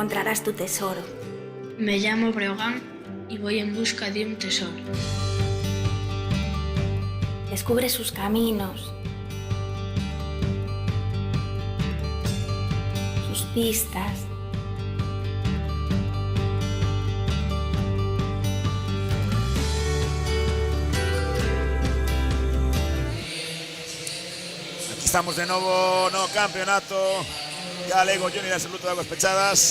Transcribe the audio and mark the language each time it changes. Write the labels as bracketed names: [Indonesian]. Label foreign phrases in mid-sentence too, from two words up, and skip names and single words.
[Spanish] encontrarás tu tesoro. Me llamo Breogán y voy en busca de un tesoro. Descubre sus caminos, sus pistas. [Galician] Aquí estamos de novo no campeonato galego junior absoluto de aguas pechadas.